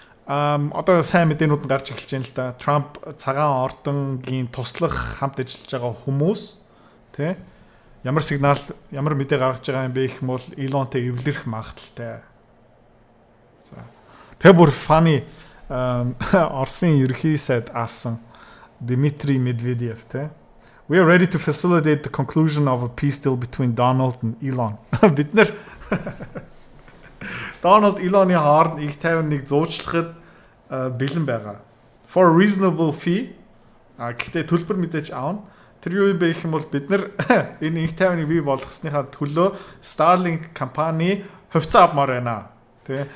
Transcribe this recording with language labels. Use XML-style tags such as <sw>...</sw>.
<mn>Одоо сайн мэдээнүүд нь гарч эхэлж байна л да. Трамп цагаан ордонгийн туслах хамт ажиллаж байгаа хүмүүс тий ямар сигнал, ямар мэдээ гаргаж байгаа юм бэ гэх юм бол Илонтэй эвлэрэх магадaltaй. За. Тэгээ бүр funny Оросын ерөнхий сайд аасан Дмитрий Медведев тий.</mn> <en>We are ready to facilitate the conclusion of a peace deal between Donald and Elon.</en> <mn>Бид нэр Donald Elon-ы хооронд их тайвныг зуучлахад бэлэн байгаа.</mn> <en>For a reasonable fee.</en> <mn>Гэхдээ төлбөр мэдээж аавна. Тэр юу юм бэ гэх юм бол бид нар энэ их тайвныг бий болгосныхаа төлөө Starlink компани хувьцаа авмаар байна. Тэ.</mn>